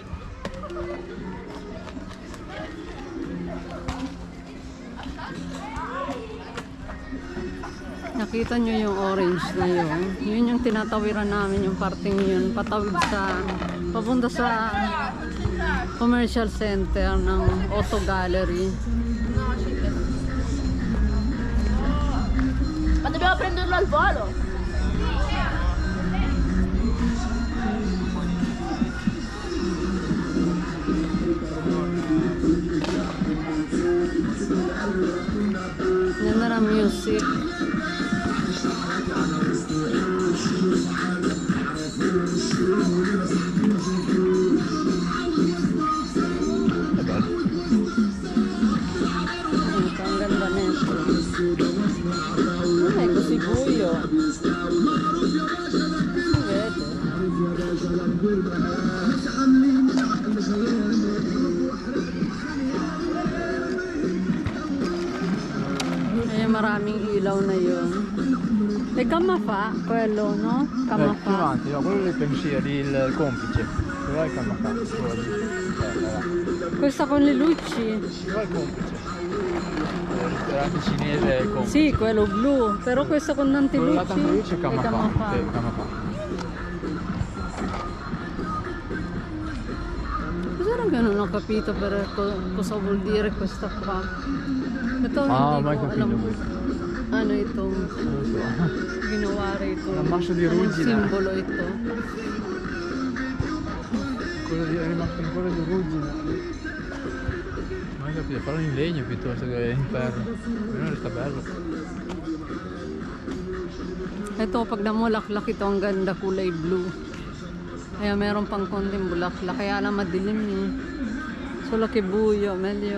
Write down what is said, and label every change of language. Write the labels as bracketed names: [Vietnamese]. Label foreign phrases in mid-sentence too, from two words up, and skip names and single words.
[Filipino] Nakita nyo yung orange na yun. Yun yung tinatawiran namin, yung parting yun. Patawid papunta sa [English] commercial center [Filipino] ng Auto Gallery. [Italian] Ma dobbiamo prenderlo al volo? [Filipino] Ganda ng music. [Italian] È bello. [Filipino] Ito, ang ganda nito. Ay, [Italian] così buio. Si vede. [Filipino] Ay, maraming ilaw na yun. [Italian] E Camafa, quello, no? Più Camafa. avanti, no, quello dei pensieri, il complice. Dove va il camafà? Questa con le luci. Dove va il complice? Il ristorante cinese è il complice. Sì, quello blu. Però questa con tanti Quello là luci. tanto luce è è camafà. Camafa. Sì, camafà. Cos'era che non ho capito per cosa vuol dire questa qua? [Filipino] Ito Ah, hindi [Italian] mai [Filipino] ko [Italian] capito [Filipino] alam [Italian] questo. [Filipino] ano itong [Italian] Non lo so. [Filipino] ginawa rito. [Italian] Un ammasso di [Filipino] Anong [Italian] ruggine. [Filipino] simbolo ito? [Italian] Quello è rimasto in quello di ruggine. Non ho capito, farlo in legno piuttosto che in ferro. Non resta bello. [Filipino] Ito, pag namulaklak ito, ang ganda, kulay blue. Kaya meron pang konting bulaklak. Kaya lang madilim eh. [Italian] Solo che buio, meglio.